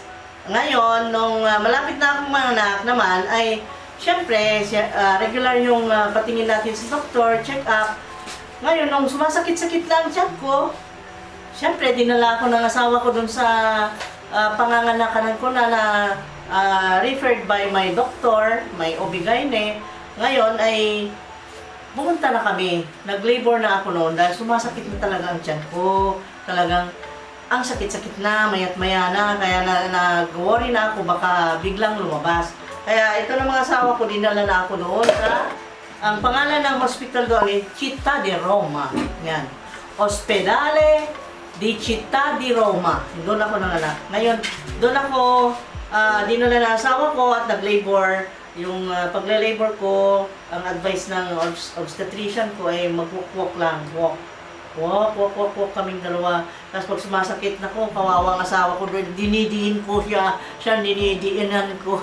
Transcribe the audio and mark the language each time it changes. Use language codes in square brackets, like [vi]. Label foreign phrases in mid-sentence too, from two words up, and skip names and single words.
[tl] Ngayon, nung malapit na akong manganak naman, ay, syempre, regular yung patingin natin sa doktor, check up. Ngayon, nung sumasakit-sakit lang tiyan ko, syempre, dinala ako ng asawa ko dun sa panganganakan ko na [en] referred by my doctor, my OB-GYN. [tl] Ngayon ay pumunta na kami. Nag-labor na ako noon dahil sumasakit na talaga ang tiyan ko. Talagang ang sakit-sakit na, mayat-maya na. Kaya nag-worry na ako baka biglang lumabas. Kaya ito na mga asawa ko, dinala na ako doon sa ang pangalan ng hospital doon ay Città di Roma. Yan. Ospedale di Città di Roma. Doon ako nanganak. Ngayon, doon ako dinala na asawa ko at nag-labor. Yung pagle-labor ko, ang advice ng obstetrician ko ay mag-walk lang. Walk kaming dalawa. Tapos pag sumasakit na ko, kawawang asawa ko doon, dinidiin ko siya dinidiinan ko.